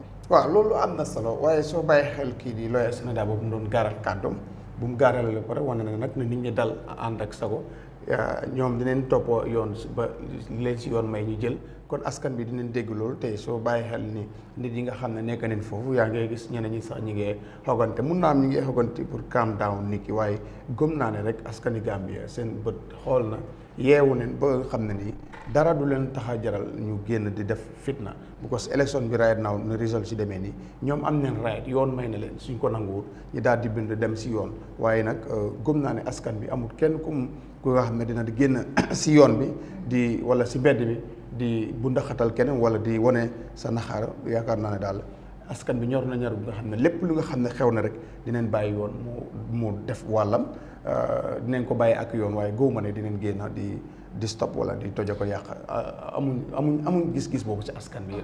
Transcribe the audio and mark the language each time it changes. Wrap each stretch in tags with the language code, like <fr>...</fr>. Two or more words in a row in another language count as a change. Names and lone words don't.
<wo>waaw loolu am na solo waaye soo bàyyi xel kii di lawyer Sénégal boobu mu doon gaaral kàddoom bu mu gaarale la pare wane na nag ne nit ñi dal ànd ak sago ñoom dinañ toppoo yoon ba leen si yoon may ñu jël kon askan bi dinañ dégg loolu tey soo bàyyi xel ni nit yi nga xam ne nekk nañ foofu yaa ngay gis ñeneen ñi sax ñi ngi xogante mun naa am ñi ngi xogante pour</wo> <en>calm down</en> <wo>nit ki waaye gëm naa ne rek askani Gambia seen bët xool na yeewu neen ba nga xam ne nii dara du leen tax a jaral ñu génn di def fitna because election bi</wo> <en>right now</en> <wo>ne result si demee nii ñoom am neen right yoon may na leen suñ ko nanguwut ñu daal di bind dem si yoon waaye nag gëm naa ne askan bi amul kenn ku nga xam ne dina di génn si yoon bi di wala si mbedd bi di bu ndaxatal keneen wala di wane sa naxaar yaakaar naa ne daal askan bi ñor na ñor bu nga xam ne lépp lu nga xam ne xew na rek dinañ bàyyi yoon mu def wàllam dinañ ko bàyyi ak yoon waaye góob ma ne dinañ génn di stop wala di toja ko yàq amuñ gis-gis boobu ci askan bi.</wo>